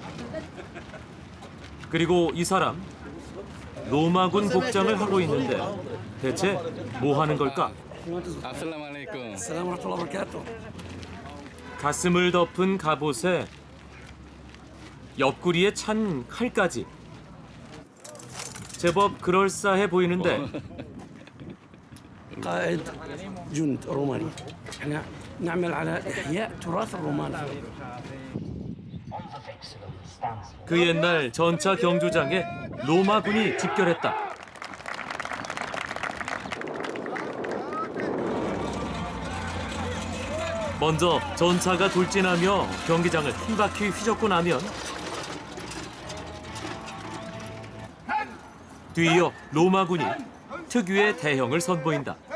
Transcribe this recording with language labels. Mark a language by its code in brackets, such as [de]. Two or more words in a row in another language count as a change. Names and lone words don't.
[ko] 그리고 이 사람 로마군 복장을 하고 있는데 대체 뭐 하는 걸까? [ar] السلام عليكم. [ko] 가슴을 덮은 갑옷에 옆구리에 찬 칼까지. 제법 그럴싸해 보이는데 [ar] قائد جند روماني احنا نعمل على احياء تراث الرومان [ko] 그 옛날 전차 경주장에 로마군이 집결했다. 먼저 전차가 돌진하며 경기장을 한 바퀴 휘젓고 나면 뒤이어 로마군이 특유의 대형을 선보인다.